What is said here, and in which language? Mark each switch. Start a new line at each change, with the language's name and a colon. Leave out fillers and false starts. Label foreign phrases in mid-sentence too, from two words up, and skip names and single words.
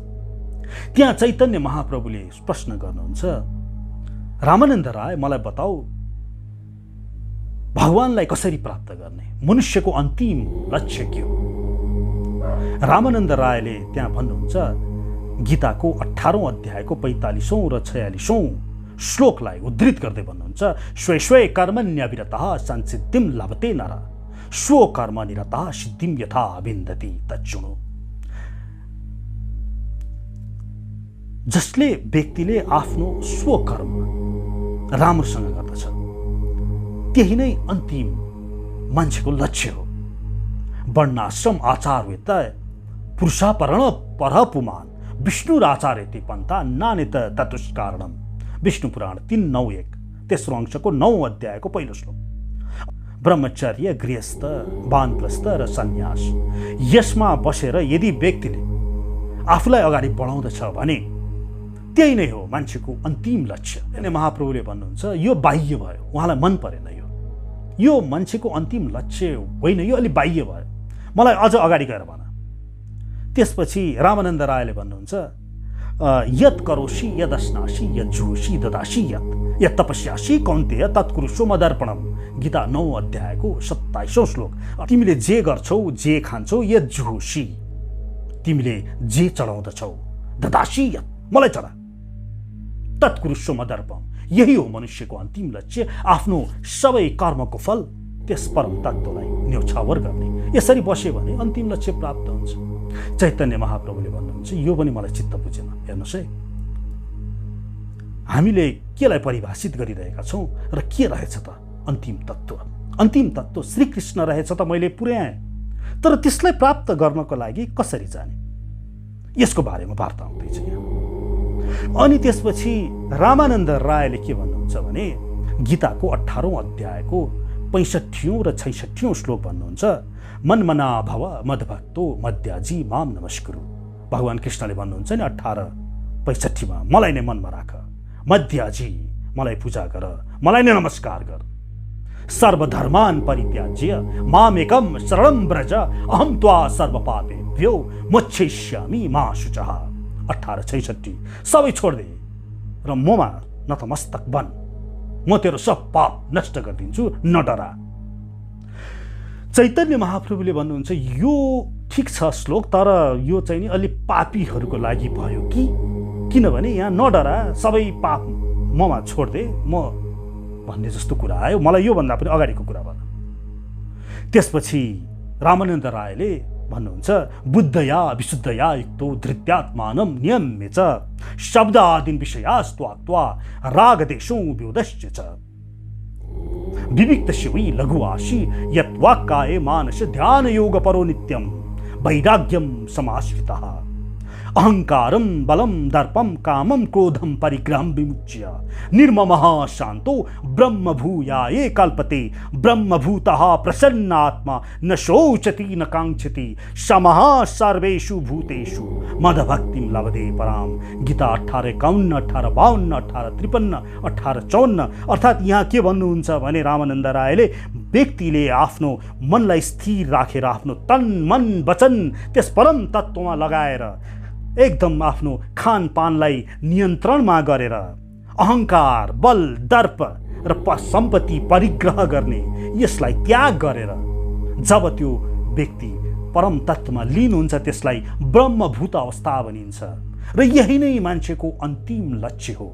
Nepali: त्यहाँ चैतन्य महाप्रभुले प्रश्न गर्नुहुन्छ, रामानन्द राय, मलाई बताऊ भगवानलाई कसरी प्राप्त गर्ने, मनुष्यको अन्तिम लक्ष्य के हो? रामानन्द रायले त्यहाँ भन्नुहुन्छ, गीताको 18औं अध्यायको 45औं र 46औं श्लोकलाई उद्धृत गर्दै भन्नुहुन्छ,
Sanskrit: स्वे स्वे कर्मण्यविरतः संसिद्धिं लभते नर स्व कर्म निरतः सिद्धिं यथा विन्दति तच्छृणु।
Nepali: जसले व्यक्तिले आफ्नो स्वकर्म राम्रोसँग गर्दछ, त्यही नै अन्तिम मान्छेको लक्ष्य हो।
Sanskrit: वर्णाश्रम आचार्यत पुरुषापरण परपुमान विष्णुराचार्यति पन्था नानेत ततुष्कारणम।
Nepali: विष्णु पुराण 3:9-1 तेस्रो अंशको 9औं अध्यायको पहिलो श्लोक। ब्रह्मचर्य, गृहस्थ, वानप्रस्थ र सन्यास, यसमा बसेर यदि व्यक्तिले आफूलाई अगाडि बढाउँदछ भने त्यही नै हो मान्छेको अन्तिम लक्ष्य। अनि महाप्रभुले भन्नुहुन्छ, यो बाह्य भयो, उहाँलाई मन परेन। यो मान्छेको अन्तिम लक्ष्य होइन, यो अलि बाह्य भयो, मलाई अझ अगाडि गएर भन। त्यसपछि रामानन्द रायले भन्नुहुन्छ,
Sanskrit: यत् करोषि यदस्नासि यज्जुहोषि ददासि यत् तपस्यासि कौन्तेय तत्कुरुषो मदर्पणम।
Nepali: गीता 9 अध्यायको 27औं श्लोक। तिमीले जे गर्छौ, जे खान्छौ, यज्जुहोषि, तिमीले जे चढाउँदछौ,
Sanskrit: ददासि यत्,
Nepali: मलाई चढा,
Sanskrit: तत्कुरुषो मदर्पणम,
Nepali: यही हो मनुष्यको अन्तिम लक्ष्य। आफ्नो सबै कर्मको फल त्यस परम तत्त्वलाई न्यौछावर गर्ने। यसरी बस्यो भने अन्तिम लक्ष्य प्राप्त हुन्छ। चैतन्य महाप्रभुले भन्नुहुन्छ, यो पनि मलाई चित्त बुझेन। हेर्नुहोस् है, हामीले केलाई परिभाषित गरिरहेका छौँ र के रहेछ त अन्तिम तत्त्व? अन्तिम तत्त्व श्रीकृष्ण रहेछ त मैले पुर्याएँ, तर त्यसलाई प्राप्त गर्नको लागि कसरी जाने, यसको बारेमा वार्ता हुँदैछ यहाँ। अनि त्यसपछि रामानन्द रायले के भन्नुहुन्छ भने गीताको 18औं अध्यायको 65औं र 66औं श्लोक भन्नुहुन्छ,
Sanskrit: मनमना भव मदभक्तो मध्याजी माम नमस्कुरु।
Nepali: भगवान कृष्णले भन्नुहुन्छ नि 18:65मा, मलाई नै मनमा राख, मध्याजी, मलाई पूजा गर, मलाई नै नमस्कार गर।
Sanskrit: सर्वधर्मान् परित्याज्य मामेकं शरणं व्रज अहं त्वा सर्वपापेभ्यो मोक्षयिष्यामि मा शुचः।
Nepali: 1866 सबै छोड्दे र ममा नतमस्तक बन, म तेरो सब पाप नष्ट गरिदिन्छु, न डरा। चैतन्य महाप्रभुले भन्नुहुन्छ यो ठिक छ श्लोक, तर यो चाहिँ नि अलि पापीहरूको लागि भयो कि, किनभने यहाँ नडरा सबै पाप ममा छोड्दे म भन्ने जस्तो कुरा आयो। मलाई योभन्दा पनि अगाडिको कुरा भन। त्यसपछि रामानन्द रायले भन्नुहुन्छ
Sanskrit: बुद्धया विशुद्धया युक्तो धृत्यात्मानं नियम्य च शब्दादीन् विषयास्त्वाक्त्वा रागदेशो व्योदश्च च विविक्तस्य वै लघुवासी यत्वाक्काये मानस ध्यान योग परो नित्यं वैराग्यं समाश्रितः अहंकारं बलं दर्पं कामं क्रोधं परिग्रहं विमुच्य निर्ममः शांतो ब्रह्मभूयाये कल्पते ब्रह्मभूतः प्रसन्नात्मा न शोचति न कांक्षति समः सर्वेषु भूतेषु मदभक्तिं लभते पराम।
Nepali: गीता 18:51, 18:52, 18:53, 18:54। अर्थात् यहाँ के भन्नुहुन्छ भने रामानन्द रायले व्यक्तिले आफ्नो मनलाई स्थिर राखेर आफ्नो तन मन वचन त्यस परम तत्त्वमा लगाएर एकदम आफ्नो खानपानलाई नियन्त्रणमा गरेर अहंकार बल दर्प र सम्पत्ति परिग्रह गर्ने यसलाई त्याग गरेर जब त्यो व्यक्ति परम तत्त्वमा लीन हुन्छ त्यसलाई ब्रह्मभूत अवस्था भनिन्छ र यही नै मान्छेको अन्तिम लक्ष्य हो।